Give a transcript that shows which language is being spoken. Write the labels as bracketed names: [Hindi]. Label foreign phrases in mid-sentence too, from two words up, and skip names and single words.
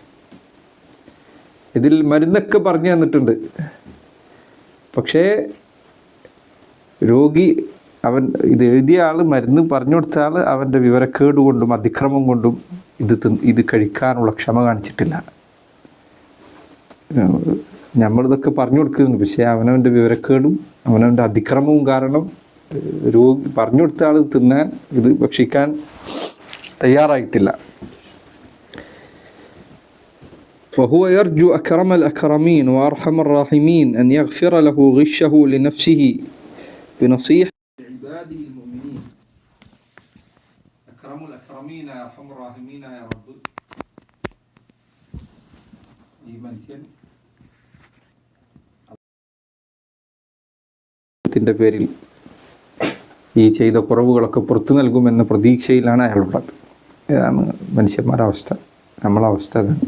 [Malayalam] ഇതിൽ മരുന്നൊക്കെ പറഞ്ഞു തന്നിട്ടുണ്ട്, പക്ഷേ രോഗി ഇത് എഴുതിയ ആൾ, മരുന്ന് പറഞ്ഞു കൊടുത്ത ആൾ അവൻ്റെ വിവരക്കേട് കൊണ്ടും അതിക്രമം കൊണ്ടും ഇത് കഴിക്കാനുള്ള ക്ഷമ കാണിച്ചിട്ടില്ല. നമ്മളിതൊക്കെ പറഞ്ഞു കൊടുക്കുന്നുണ്ട്, പക്ഷേ അവനവൻ്റെ വിവരക്കേടും അവനവൻ്റെ അതിക്രമവും കാരണം രോഗി പറഞ്ഞു കൊടുത്ത ആൾ തിന്നാൻ ഇത് ഭക്ഷിക്കാൻ തയ്യാറായിട്ടില്ല. [Arabic] وهو يرجو أكرم الأكرمين وأرحم الراحمين أن يغفر له غشه لنفسه بنصيحة عباده المؤمنين. أكرم الأكرمين يا أرحم الراحمين يا رب. [Malayalam] ഈ മനുഷ്യൻ ത്തിൻ്റെ പേരിൽ ഈ ചെയ്ത കുറവുകളൊക്കെ പുറത്തു നൽകുമെന്ന പ്രതീക്ഷയിലാണ് അയാളുള്ളത്. ഇതാണ് മനുഷ്യന്മാരുടെ അവസ്ഥ. നമ്മളെ അവസ്ഥ അതാണ്.